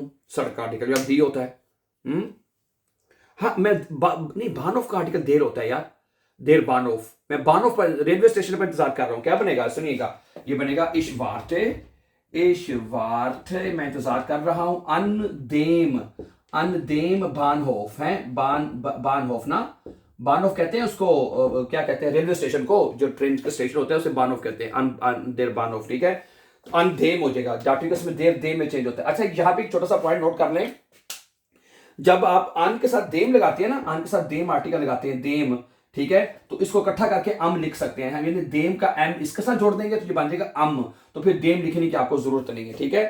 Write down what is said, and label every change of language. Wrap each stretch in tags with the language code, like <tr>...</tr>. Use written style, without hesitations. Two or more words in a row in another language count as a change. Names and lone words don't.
<hi>सड़क का आर्टिकल अब दी होता है। हाँ, नहीं, बानोफ का आर्टिकल देर होता है यार,</hi> <de>der Bahnhof,</de> <hi>मैं बानोफ पर</hi> <en>railway station</en> <hi>पर इंतजार कर रहा हूं। क्या बनेगा? सुनिएगा, ये बनेगा</hi> <de>ich warte</de> <hi>मैं इंतजार कर रहा हूं।</hi> <de>an dem an dem Bahnhof</de> <hi>है, बानहोफ ना, बानहोफ कहते हैं उसको, क्या कहते हैं</hi> <en>railway station</en> <hi>को, जो ट्रेन के स्टेशन होते हैं उसे बानहोफ कहते हैं,</hi> <de>an der Bahnhof,</de> <hi>ठीक है। तो</hi> <de>an dem</de> <hi>हो जाएगा, डार्टिकल्स में देर दे में चेंज होता है। अच्छा यहाँ पे एक छोटा सा पॉइंट नोट कर लें, जब आप अन के साथ देम लगाते हैं ना, अन के साथ देम आर्टिकल लगाते हैं, देम, ठीक है, तो इसको इकट्ठा करके अम लिख सकते हैं, यानी देम का एम इसके साथ जोड़ देंगे तो ये बन जाएगा अम, तो फिर देम लिखने की आपको जरूरत नहीं है, ठीक है।</hi>